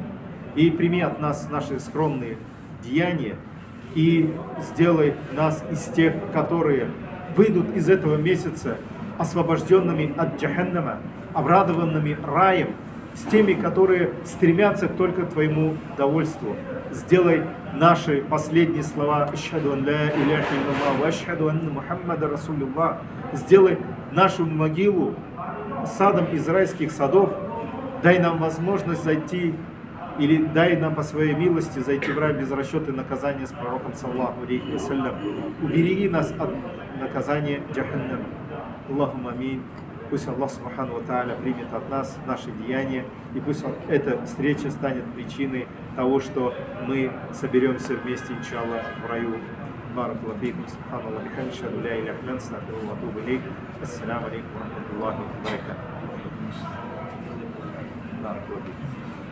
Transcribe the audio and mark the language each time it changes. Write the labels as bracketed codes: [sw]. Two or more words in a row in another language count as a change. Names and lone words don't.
[ru] И прими от нас наши скромные деяния и сделай нас из тех, которые выйдут из этого месяца освобожденными от джаханнама, обрадованными раем, с теми, которые стремятся только к твоему довольству. Сделай наши последние слова [ar] «أشهد أن لا إله إلا الله وأشهد أن محمدا رسول الله». [ru] Сделай нашу могилу садом из райских садов. Дай нам возможность зайти, или дай нам по своей милости зайти в рай без расчета наказания с пророком [ar] صلى الله عليه وسلم. [ru] Убереги нас от наказания джаханнама. [ar] اللهم آمين. [ru] Пусть Аллах [ar] سبحانه وتعالى [ru] примет от нас наши деяния, и пусть эта встреча станет причиной того, что мы соберемся вместе, иншаллах, в раю. [ar] بارك الله فيكم، سبحان الله، وبحمده، لا إله إلا أنت، أستغفرك وأتوب إليك. السلام عليكم ورحمة الله وبركاته.